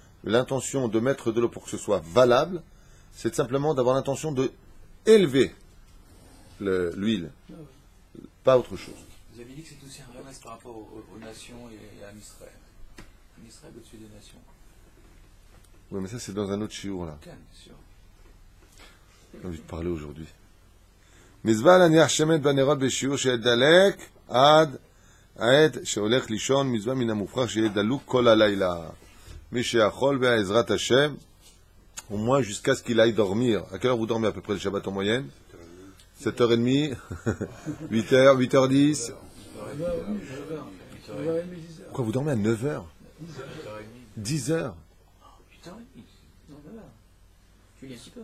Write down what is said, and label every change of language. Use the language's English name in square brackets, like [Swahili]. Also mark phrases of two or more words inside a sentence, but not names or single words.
[French] L'intention de mettre de l'eau pour que ce soit valable, c'est simplement d'avoir l'intention de élever l'huile. Pas autre chose. Vous avez dit que c'est aussi un remède par rapport aux nations et à Israël. Israël au-dessus des nations. Oui, mais ça, c'est dans un autre shiur, là. Ok, bien sûr. J'ai envie de parler aujourd'hui. [Hebrew] מצווה להניח שמן בנרות בשיעור שיהא דולק עד העת שהולך לישון מצווה מן המופרח שיהיה דלוק כל הלילה. מי שיכול בעזרת השם, [French] au moins jusqu'à ce qu'il aille dormir. À quelle heure vous dormez à peu près le Shabbat en moyenne? 7h30, 8h, 8h10. Quoi, vous dormez à 9h? 10h? 8h30. Non, voilà. Tu lis un petit peu.